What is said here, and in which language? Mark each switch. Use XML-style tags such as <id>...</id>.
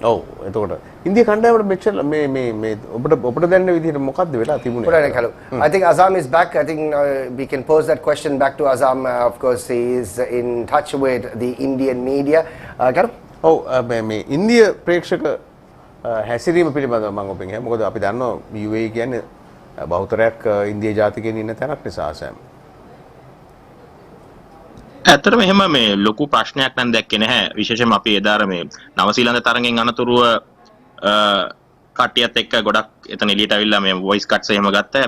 <si>ඔව් එතකොට ඉන්දියා කණ්ඩායමට මෙච්චර මේ ඔබට දැනෙන විදිහට මොකද්ද වෙලා තිබුණේ?</si> <en>I think Azam is back. I think we can pose that question back to Azam. Of course, he is in touch with the Indian media.</en> <si>ඔව් මේ ඉන්දියා ප්‍රේක්ෂක හැසිරීම පිළිබඳව මම ඔබෙන් අහන්නේ. මොකද අපි දන්නවා UAE කියන්නේ බහුතරයක් ඉන්දියා ජාතිකයන් ඉන්න තැනක් නිසා සෑම. ඇත්තටම එහෙම මේ ලොකු ප්‍රශ්නයක් නම් දැක්කේ නැහැ. විශේෂයෙන්ම අපි එදාර මේ නවසීලන්ත තරගෙන් අනතුරුව කට්ටියත් එක්ක ගොඩක් එතන එළියට අවිල්ලා මේ වොයිස් කට්ස් එහෙම ගත්තා.</si>